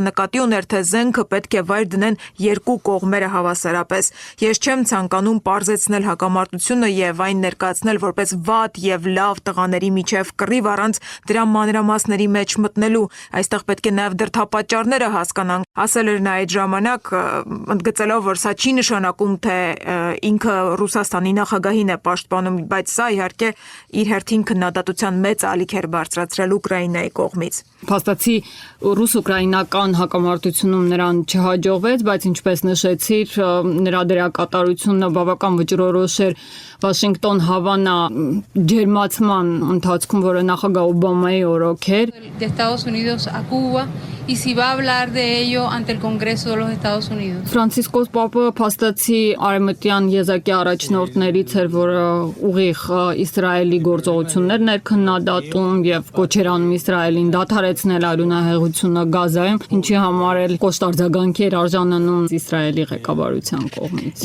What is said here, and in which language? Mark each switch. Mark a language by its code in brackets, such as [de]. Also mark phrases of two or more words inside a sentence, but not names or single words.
[hy] նկատի ուներ, թե զենքը պետք է վայր դնեն երկու կողմերը հավասարապես։ Ես չեմ ցանկանում պարզեցնել հակամարտությունը եւ այն ներկայացնել որպես վատ եւ լավ տղաների միջև կռիվ առանց դրա մանրամասների մեջ մտնելու։ Այստեղ պետք է նաեւ դրդապատճառները հասկանանք։ Ասել էր նա այդ ժամանակ, ընդգծելով, որ սա չի նշանակում, թե ինքը Ռուսաստանի նախագահին է պաշտպանում, բայց սա իհարկե իր հերթին քննադատության մեծ ալիք էր բարձրացրել Ուկրաինայի կողմից։ Փաստացի ռուս-ուկրաինական հակամարտությունում նրան չհաջողվեց, բայց ինչպես նշեցիր, նրա դերակատարությունը բավական վճռորոշ էր Վաշինգտոն-Հավանա ջերմացման ընթացքում, որը նախագահ Օբամայի օրոք էր։ [es] De Estados Unidos a Cuba y si va a hablar de ello ante el Congreso de los Estados Unidos. [hy] Ֆրանցիսկոս Պապը փաստացի արևմտյան եզակի առաջնորդներից էր, որը ուղիղ Իսրայելի գործողություններն էր քննադատում եւ կոչեր անում Իսրայելին դադարեցնել արյունահեղությունը Գազայում, ինչի համար էլ կոշտարձագանքի էր արժանանում Իսրայելի ղեկավարության կողմից։